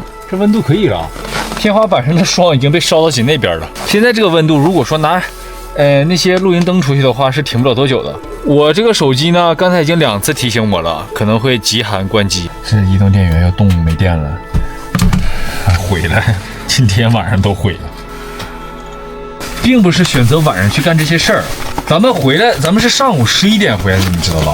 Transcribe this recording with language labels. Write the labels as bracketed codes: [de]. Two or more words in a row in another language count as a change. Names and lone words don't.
[zh] 這溫度可以了，天花板上的霜已经被烧到紧那邊了。现在这个温度，如果說拿那些露營燈出去的話，是停不了多久的。我這個手機呢，剛才已經2次提醒我了，可能會極寒關機。是移動電源要動沒電了，毀了，今天晚上都毀了。並不是選擇晚上去幹這些事兒，咱們回來，咱們是上午11點回來的，你知道吧？